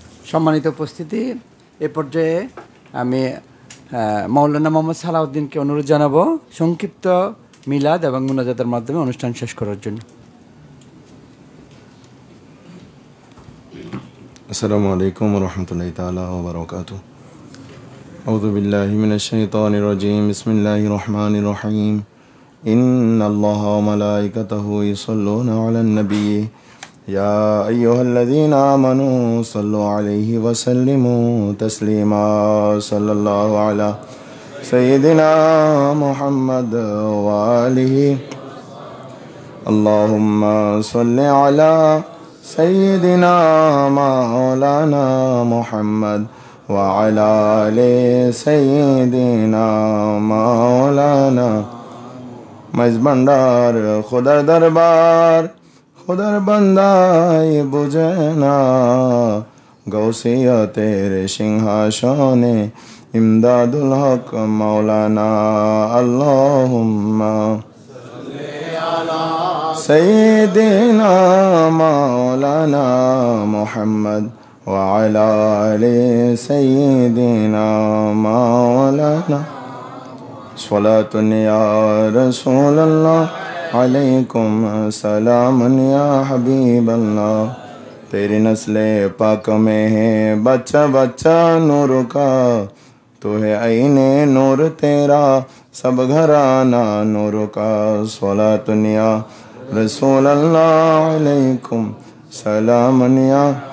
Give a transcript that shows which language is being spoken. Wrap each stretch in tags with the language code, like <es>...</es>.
<bn>সম্মানিত উপস্থিতি, এ পর্যায়ে আমি মাওলানা মোহাম্মদ সালাউদ্দিনকে অনুরোধ জানাবো সংক্ষিপ্ত মিলাদ এবং মুনাজাতের মাধ্যমে অনুষ্ঠান শেষ করার জন্য।</bn> <ar>السلام عليكم ورحمة الله تعالى وبركاته. أعوذ بالله من الشيطان الرجيم. بسم الله الرحمن الرحيم. إن الله وملائكته يصلون على النبي يا أيها الذين آمنوا صلوا عليه وسلموا تسليما. صلى الله على سيدنا محمد وآله. اللهم صل على سيدنا مولانا</ar> <bn>محمد وعلى آل سيدنا مولانا মাইজ ভান্ডার খোদার দরবার, খোদার বান্দাই বুঝে না, গৌসিয়তের সিংহাসনে ইমদাদুল হক মাওলানা।</bn> <ar>আল্লাহুম্মা سيدنا مولانا محمد وعلى آل سيدنا مولانا. صلاة يا رسول الله عليكم سلام يا حبيب الله.</ar> <hi>तेरी नस्ले पाक में है बच्चा बच्चा नूर का, तो है आईने नूर तेरा सब घराना नूर का.</hi> <ar>सलातुन या रसूल अल्लाह अलैकुम सलाम या.</ar>